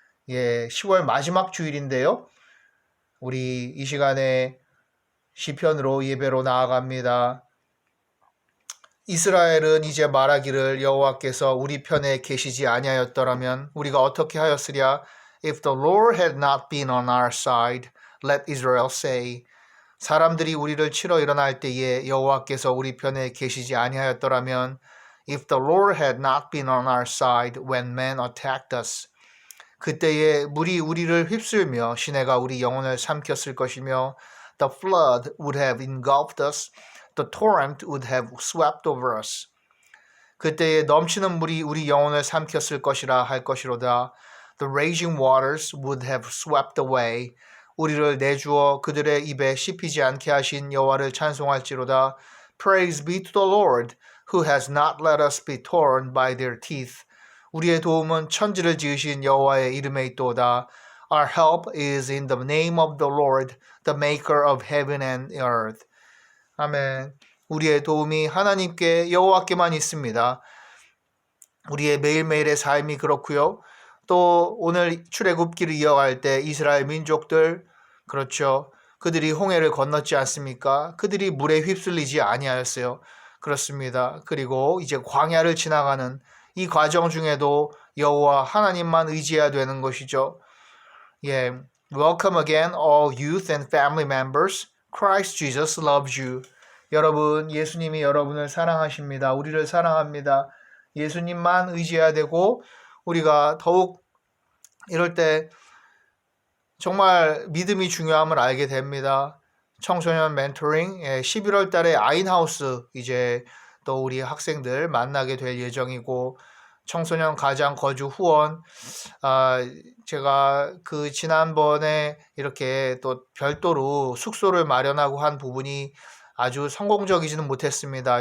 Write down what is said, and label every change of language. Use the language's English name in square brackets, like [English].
[Korean] 10월 마지막 주일인데요. 우리 이 시간에 시편으로 예배로 나아갑니다. 이스라엘은 이제 말하기를 여호와께서 우리 편에 계시지 아니하였더라면 우리가 어떻게 하였으랴? [English] If the Lord had not been on our side, let Israel say. [Korean] 사람들이 우리를 치러 일어날 때에 여호와께서 우리 편에 계시지 아니하였더라면 [English] If the Lord had not been on our side when men attacked us [Korean] 그때에 물이 우리를 휩쓸며 시내가 우리 영혼을 삼켰을 것이며 [English] The flood would have engulfed us The torrent would have swept over us [Korean] 그때에 넘치는 물이 우리 영혼을 삼켰을 것이라 할 것이로다 [English] The raging waters would have swept away [Korean] 우리를 내주어 그들의 입에 씹히지 않게 하신 여호와를 찬송할지로다. [English] Praise be to the Lord, who has not let us be torn by their teeth. [Korean] 우리의 도움은 천지를 지으신 여호와의 이름에 있도다. [English] Our help is in the name of the Lord, the maker of heaven and earth. [Korean] 아멘. 우리의 도움이 하나님께 여호와께만 있습니다. 우리의 매일매일의 삶이 그렇고요. 또 오늘 출애굽기를 이어갈 때 이스라엘 민족들 그렇죠. 그들이 홍해를 건넜지 않습니까? 그들이 물에 휩쓸리지 아니하였어요. 그렇습니다. 그리고 이제 광야를 지나가는 이 과정 중에도 여호와 하나님만 의지해야 되는 것이죠. [English] Welcome again all youth and family members. Christ Jesus loves you. [Korean] 여러분, 예수님이 여러분을 사랑하십니다. 우리를 사랑합니다. 예수님만 의지해야 되고 우리가 더욱 이럴 때 정말 믿음이 중요함을 알게 됩니다. 청소년 멘토링 11월 달에 아인하우스 이제 또 우리 학생들 만나게 될 예정이고 청소년 가장 거주 후원 제가 그 지난번에 이렇게 또 별도로 숙소를 마련하고 한 부분이 아주 성공적이지는 못했습니다.